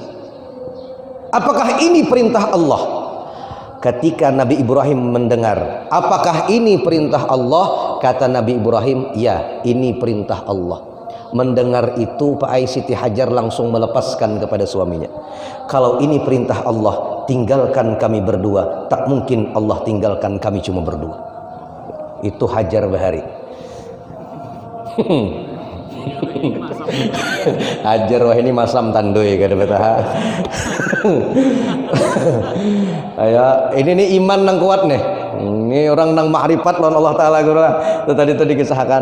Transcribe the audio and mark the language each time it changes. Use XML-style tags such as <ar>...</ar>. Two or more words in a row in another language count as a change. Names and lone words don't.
<id>Apakah ini perintah Allah? Ketika Nabi Ibrahim mendengar, apakah ini perintah Allah? Kata Nabi Ibrahim, ya, ini perintah Allah. Mendengar itu, Pak Ai, Siti Hajar langsung melepaskan kepada suaminya. Kalau ini perintah Allah, tinggalkan kami berdua. Tak mungkin Allah tinggalkan kami cuma berdua. Itu Hajar Bahari.</id> <bjn>Hajar wah ini masam tandoy kada betaha. Ya, ini nih iman nang kuat nih.</bjn> <id>Ini orang nang ma'rifat lawan Allah Ta'ala itu tadi dikisahkan.</id>